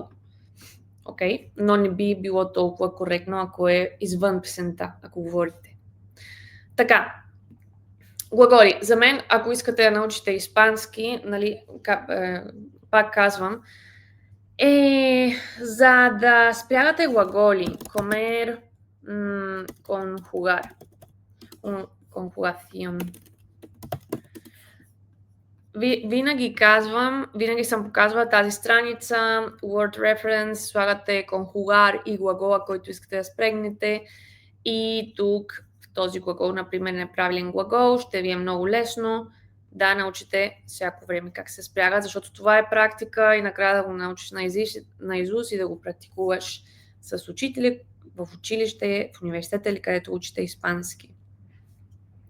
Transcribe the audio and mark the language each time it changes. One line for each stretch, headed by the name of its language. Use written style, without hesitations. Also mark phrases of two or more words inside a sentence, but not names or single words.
Bulgarian: Окей? Но не би било толкова коректно, ако е извън песента, ако говорите. Така, глаголи. За мен, ако искате да научите испански, нали, пак казвам, за да спрягате глаголи,
Spanish: comer, conjugar, conjugación.
Bulgarian: Винаги съм показвала тази страница, Word Reference, слагате conjugar и глагола, който искате да спрегнете. И тук в този глагол, например, неправилен глагол, ще ви е много лесно да научите всяко време как се спряга, защото това е практика и накрая да го научиш наизуст и да го практикуваш с учители в училище, в университета или където учите испански.